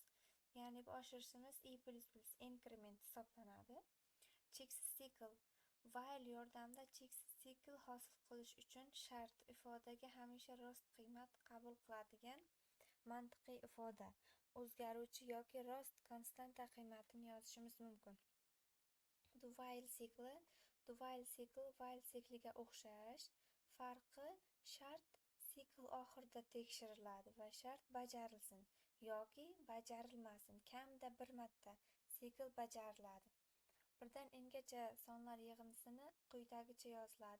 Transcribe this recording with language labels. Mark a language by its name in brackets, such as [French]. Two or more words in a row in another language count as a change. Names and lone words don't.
[Uzbek] Ya'ni bu oshirishimiz increment hisoblanadi. Cheksiz sikl. While yordamida cheksiz sikl hosil qilish uchun shart ifodaga hamisha rost qiymat qabul qiladigan mantiqiy ifoda, o'zgaruvchi yoki rost konstanta qiymatini yozishimiz mumkin. Do while sikli while sikliga o'xshash. Farqi shart sikl oxirida tekshiriladi va shart bajarilsin yoki bajarilmasin. Kamida bir marta sikl bajariladi. Birdan n-gacha sonlar yig'indisini quyidagicha yoziladi.